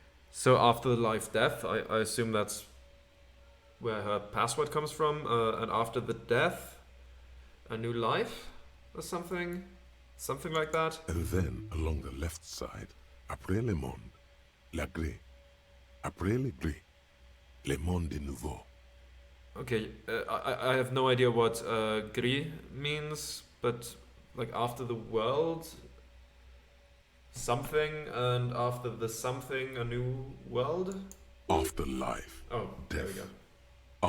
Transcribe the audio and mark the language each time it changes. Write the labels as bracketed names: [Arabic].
[English] So after the life death, I assume that's where her password comes from, and after the death, a new life, or something like that. And then, along the left side, [French] Après le monde, la gré. Après le gré, le monde de nouveau. [English] Okay, I have no idea what gris means, but like after the world, something, and after the something, a new world? After life, Oh, there we death. go.